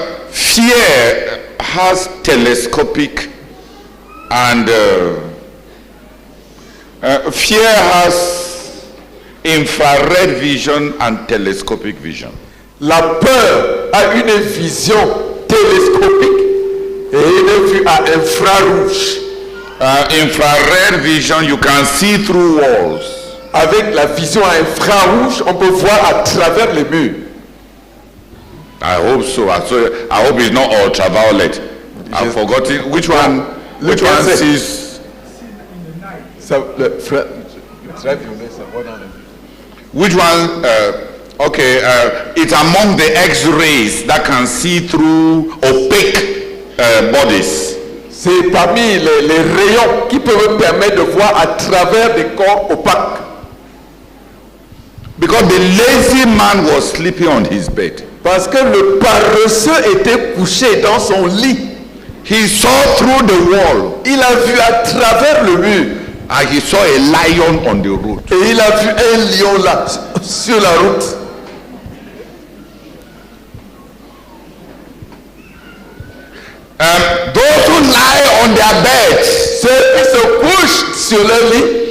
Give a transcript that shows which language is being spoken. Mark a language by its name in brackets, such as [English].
[English] Fear has telescopic and fear has infrared vision and telescopic vision. [French] La peur a une vision télescopique et une vue à infrarouge. [English] Infrared vision, you can see through walls. [French] Avec la vision à infrarouge, on peut voir à travers les murs. [English] I hope so. I hope it's not ultraviolet. I've forgotten which one. Which one sees? [French] Ça, le ultraviolet, ça voit dans les murs. [English] Which one Okay, it's among the X-rays that can see through opaque bodies. [French] C'est parmi les rayons qui peuvent permettre de voir à travers des corps opaques. [English] Because the lazy man was sleeping on his bed. [French] Parce que le paresseux était couché dans son lit. [English] He saw through the wall. [French] Il a vu à travers le mur. [English] And he saw a lion on the road. [French] Et il a vu un lion là, sur la route. [English] Those who lie on their beds [French] Ceux qui se couchent sur leur lit